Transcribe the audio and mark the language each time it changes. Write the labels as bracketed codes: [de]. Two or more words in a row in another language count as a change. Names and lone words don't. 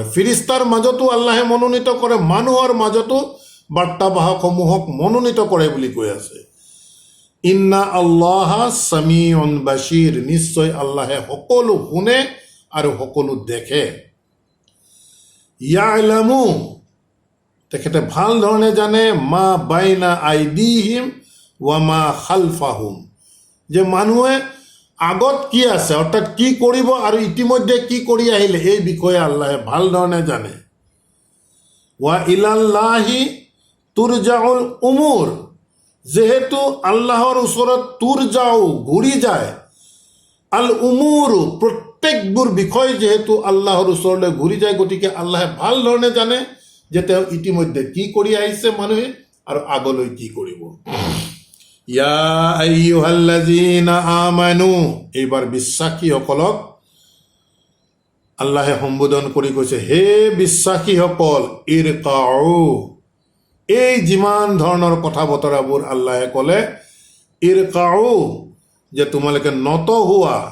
[as] ফিৰিষ্টাৰ মাজতো আল্লাহে মনোনীত কৰে, মানুহৰ মাজতো বাৰ্তাবাহকসমূহক মনোনীত কৰে বুলি কৈ আছে। [ar] إن الله سميع بصير, [as] নিশ্চয় আল্লাহে সকলো শুনে আৰু সকলো দেখে। ইয়ালামু, তেখেতে ভাল ধৰণে জানে, [ar] ما بين أيديهم وما خلفهم, [as] যে মানুহে আগত কি আছে, অৰ্থাৎ কি কৰিব আৰু ইতিমধ্যে কি কৰি আহিলে, এই বিষয়ে আল্লাহে ভাল ধৰণে জানে। [ar] وإلى الله ترجع الأمور, [as] যেহেতু আল্লাহৰ ওচৰত তুৰজাউ ঘূৰি যায়, [ar] الأمور [as] প্ৰত্যেকবোৰ বিষয় যিহেতু আল্লাহৰ ওচৰলৈ ঘূৰি যায়, গতিকে আল্লাহে ভাল ধৰণে জানে যে তেওঁ ইতিমধ্যে কি কৰি আহিছে মানুহে আৰু আগলৈ কি কৰিব। [ar] يا أيها الذين آمنوا, [as] এইবাৰ বিশ্বাসীসকলক আল্লাহে সম্বোধন কৰি কৈছে, হে বিশ্বাসীসকল, ইৰকাউ, এই যিমান ধৰণৰ কথা বতৰাবোৰ আল্লাহে ক'লে, ইৰকাউ, যে তোমালোকে নত হোৱা,